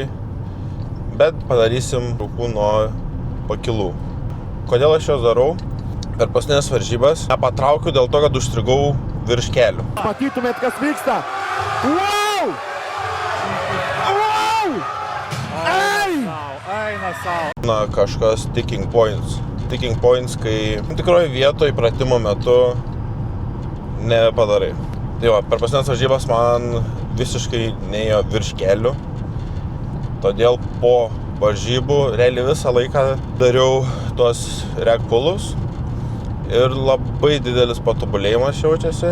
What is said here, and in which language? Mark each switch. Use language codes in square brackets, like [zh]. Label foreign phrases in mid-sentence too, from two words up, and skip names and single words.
[lt] Bet padarysim rūkų nuo pakilų. Kodėl aš juos darau? Per paskutinės varžybas nepatraukiu dėl to, kad užstrigau virš kelių. Matytumėt, kas vyksta. [en] Wow! Wow! [lt] Eina sau. Na, kažkas [en] ticking points. Ticking points, [lt] kai tikroje vietoje pratimo metu nepadarai. Tai va, per paskutinės varžybas man visiškai neėjo virš kelių. Todėl po varžybų realiai visą laiką dariau tuos rekpulus ir labai didelis patobulėjimas jaučiasi.